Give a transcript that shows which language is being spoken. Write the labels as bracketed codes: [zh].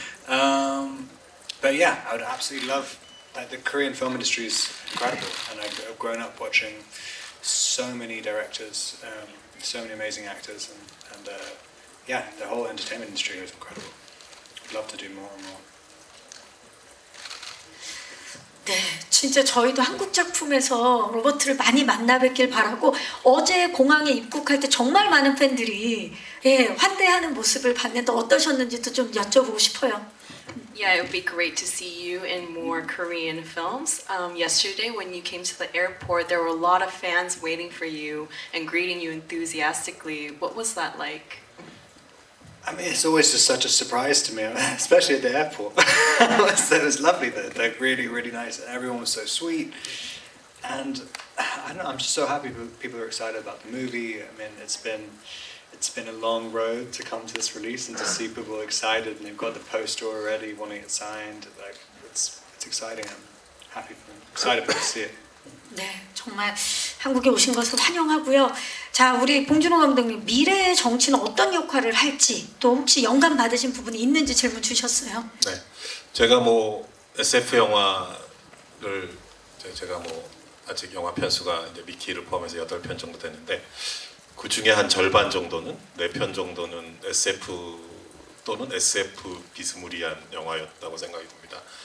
[en] But yeah, I would absolutely love. Like the Korean film industry is incredible, and I've grown up watching so many directors, so many amazing actors, and yeah, the whole entertainment industry is incredible. I'd love to do more and more. [ko] 네, 진짜 저희도 한국 작품에서 로버트를 많이 만나 뵙길 바라고 어제 공항에 입국할 때 정말 많은 팬들이 환대하는 모습을 봤는데 어떠셨는지도 좀 여쭤보고 싶어요. [en] Yeah, it would be great to see you in more Korean films. Yesterday, when you came to the airport, there were a lot of fans waiting for you and greeting you enthusiastically. What was that like? I mean, it's always just such a surprise to me, especially at the airport. It was lovely. They're really, really nice. Everyone was so sweet, and I don't know. I'm just so happy people are excited about the movie. I mean, it's been a long road to come to this release and to see people excited, and they've got the poster already, wanting it signed. Like it's exciting. I'm happy for them. Excited to see it. [ko] 네, 정말 한국에 오신 것을 환영하고요. 자, 우리 봉준호 감독님, 미래의 정치는 어떤 역할을 할지, 또 혹시 영감 받으신 부분이 있는지 질문 주셨어요. 네, 제가 뭐 SF 영화를 제가 뭐 아직 영화 편수가 이제 미키를 포함해서 8편 정도 되는데 그 중에 한 절반 정도는 4편 정도는 SF 또는 SF 비스무리한 영화였다고 생각이 듭니다.